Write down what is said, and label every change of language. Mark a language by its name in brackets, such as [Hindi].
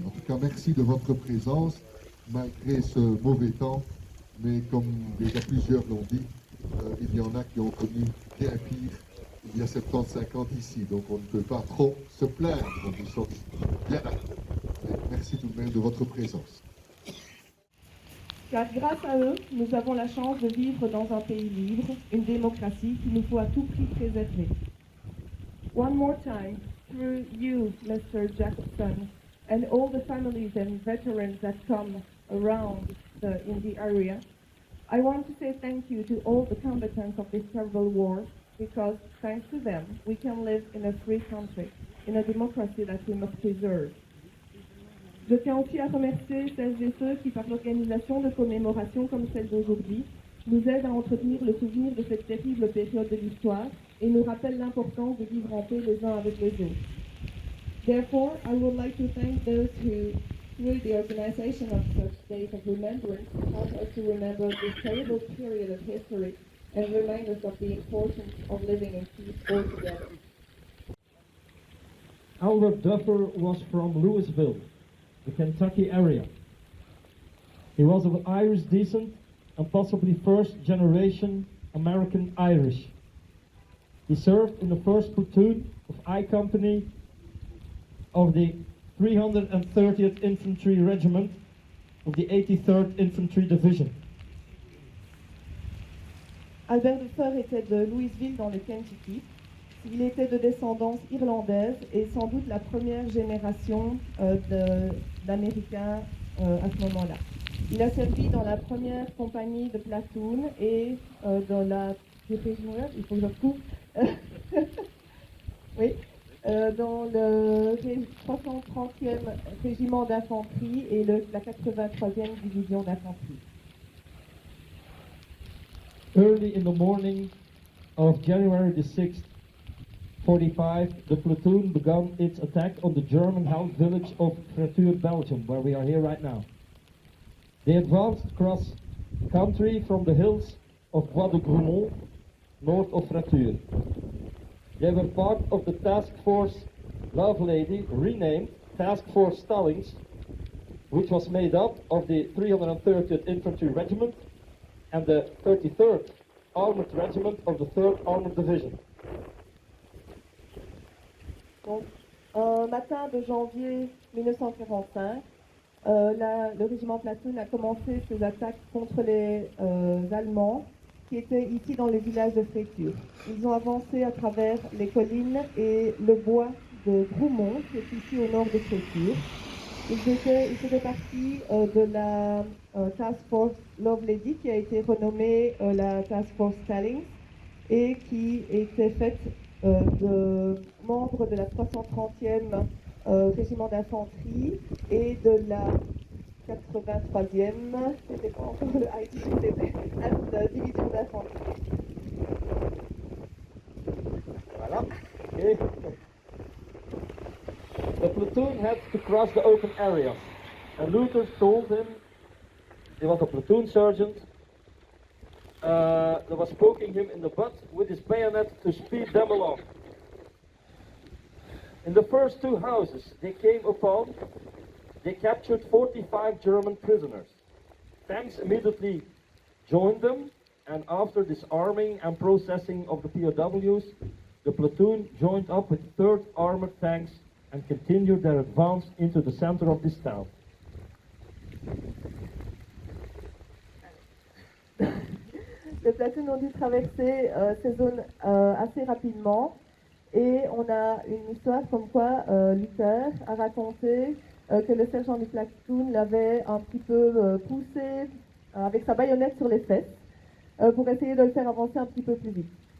[French] En tout cas, merci de votre présence, malgré ce mauvais temps, mais comme déjà plusieurs l'ont dit, il y en a qui ont connu bien pire il y a 70-50 ici, donc on ne peut pas trop se plaindre, nous sommes bien là. Merci tout de même de votre présence. Car grâce à eux, nous avons la chance de vivre dans un pays libre, une démocratie qu'il nous faut à tout prix préserver. [English] One more time, through you, Mr. Jacobson, and all the families and veterans that come around in the area, I want to say thank you to all the combatants of this terrible war, because thanks to them, we can live in a free country, in a democracy that we must preserve. [French] Je tiens aussi à remercier celles et ceux qui, par l'organisation de commémorations comme celle d'aujourd'hui, nous aident à entretenir le souvenir de cette terrible période de l'histoire et nous rappellent l'importance de vivre en paix les uns avec les autres. [English] Therefore, I would like to thank those who, through the organization of such days of remembrance, help us to remember this terrible period of history and remind us of the importance of living in peace all together. Albert Duffer was from Louisville, the Kentucky area. He was of Irish descent and possibly first generation American Irish. He served in the 1st platoon of I Company of the 330th Infantry Regiment of the 83rd Infantry Division. [French] Albert Duffer était de Louisville dans le Kentucky. Il était de descendance irlandaise et sans doute la première génération d'Américains à ce moment-là. Il a servi dans la première compagnie de platoon et dans la... Il faut que je retrouve. Oui, dans le 330e régiment d'infanterie et la 83e division d'infanterie. [English] Early in the morning of January the 6th, 45, the platoon began its attack on the German-held village of Fratuur, Belgium, where we are here right now. They advanced across country from the hills of Bois de Grumont, north of Fratuur. They were part of the Task Force Lovelady, renamed Task Force Stallings, which was made up of the 330th Infantry Regiment and the 33rd Armored Regiment of the 3rd Armored Division. [French] Donc, un matin de janvier 1945, le régiment Platoon a commencé ses attaques contre les Allemands qui étaient ici dans le village de Fratuur. Ils ont avancé à travers les collines et le bois de Grumont, qui est ici au nord de Fratuur. Ils faisaient partie de la Task Force Lovelady, qui a été renommée la Task Force Stallings, et qui était faite de membres de la 330e régiment d'infanterie et de la 83e, c'était pas encore le IT, c'était la division d'infanterie. Voilà. Okay. [English] The platoon had to cross the open area, and Luther told him, he was a platoon sergeant, that was poking him in the butt with his bayonet to speed them along. In the first 2 houses they came upon, they captured 45 German prisoners. Tanks immediately joined them, and after disarming and processing of the POWs, the platoon joined up with 3rd Armored Tanks and continued their advance into the center of this town. [French] Les platoons ont dû traverser ces zones assez rapidement et on a une histoire comme quoi Luther a raconté que le sergent du platoon l'avait un petit peu poussé avec sa baïonnette sur les fesses pour essayer de le faire avancer un petit peu plus vite.